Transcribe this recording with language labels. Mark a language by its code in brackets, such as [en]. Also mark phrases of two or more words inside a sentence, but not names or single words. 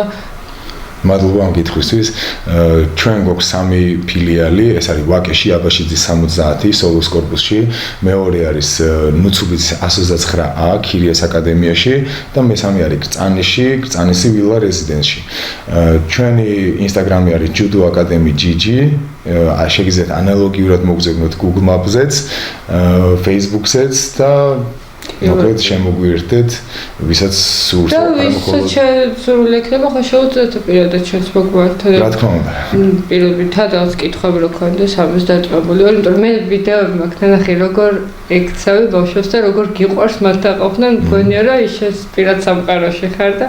[ka] მადლობა ამ კითხვისთვის. ჩვენ გვაქვს 3 ფილიალი, ეს არის ვაკეში, აბაშიძის 70, სოლოს კორპუსში, მეორე არის ნუცუბის 129A, ქირიას აკადემიაში და მესამე არის კრწანიში, კრწანისი ვილა რეზიდენსში. ჩვენი ინსტაგრამი არის judo academy gg, შეგიძლიათ ანალოგიურად მოგზავნოთ Google Maps-ზეც, Facebook-ზეც და მოკლედ შემოგვიერთეთ, ვისაც სურს და ვისაც სურვილი ექნება, ხო შეუძლიათ პირადად ჩვენს მოგვართოთ. რა თქმა უნდა. პირადად რაღაც კითხვები რო ქონდეს, ამას დაწყებული ვარ, იმიტომ რომ მე ვიდეოები მაქვს ნახე, როგორ ექცევი ბავშვებს და როგორ გიყვარს მათთან ყოფნა, მგონია რომ ის პირად სამყაროში ხარ და